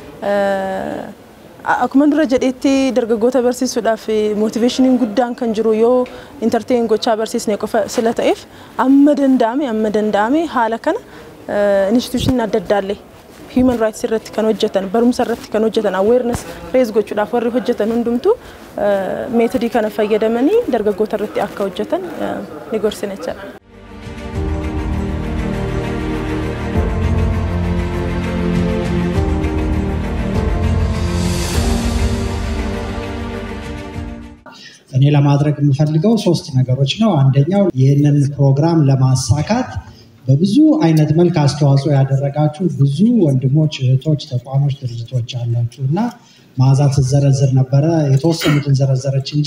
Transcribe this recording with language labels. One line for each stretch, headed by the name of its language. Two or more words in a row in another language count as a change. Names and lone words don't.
Oromo: akkuma dura jedhetti dargaggoota barsiisuudhaaf motivationin guddaan kan jiru yoo entertain gochaa barsiisne qofa sila ta'eef amma danda'ame haala kana institution adda addaallee
English: human rights
Oromo: irratti kan hojjetan barumsa irratti kan hojjetan
English: awareness raise
Oromo: gochuudhaaf warri hojjetan hundumtu metodii kana fayyadamanii dargaggoota irratti akka hojjetan ni gorsinecha
Amharic: እኔ ለማድረግ የምፈልገው ሶስት ነገሮች ነው አንደኛው ይሄንን ፕሮግራም ለማሳካት በብዙ አይነት መልክ አስተዋጽኦ ያደረጋችሁ ብዙ ወንድሞች እህቶች ተቋሞች ድርጅቶች አላችሁና ማዛት ዘረዝር ነበር የተወሰኑትን ዘረዘረች እንጂ